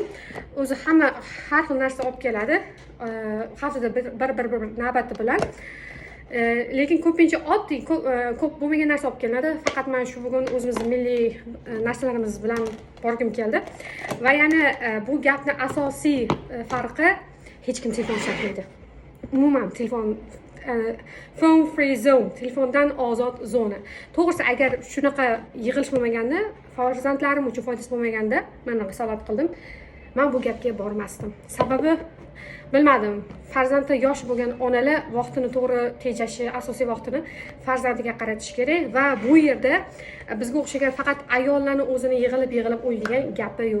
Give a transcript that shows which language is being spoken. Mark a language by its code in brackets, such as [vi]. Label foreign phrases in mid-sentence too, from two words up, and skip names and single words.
[uz] O'zi hamma har xil narsa olib keladi. Haftada bir navbati bilan. Lekin ko'pincha oddiy ko'p bo'lmagan narsa olib kelinadi. Faqat men shu bugun o'zimizning milliy narsalarimiz bilan borgim keldi. Va yana bu gapning asosiy farqi hech kim telefon ishlatmaydi. Umuman telefon [en] phone free zone, [uz] telefondan ozod zona. To'g'risi agar shunaqa yig'ilish bo'lmaganda, farzandlarim uchun foydasi bo'lmaganda men risolat qildim. Men bu gapga bormasdim. Sababi bilmadim. Farzandi yosh bo'lgan onalar vaqtini to'g'ri tejashi, asosiy vaqtini farzandiga qaratish kerak va bu yerda bizga o'xshagan faqat ayollarni o'zini yig'ilib o'ylaydigan gapi yo'q.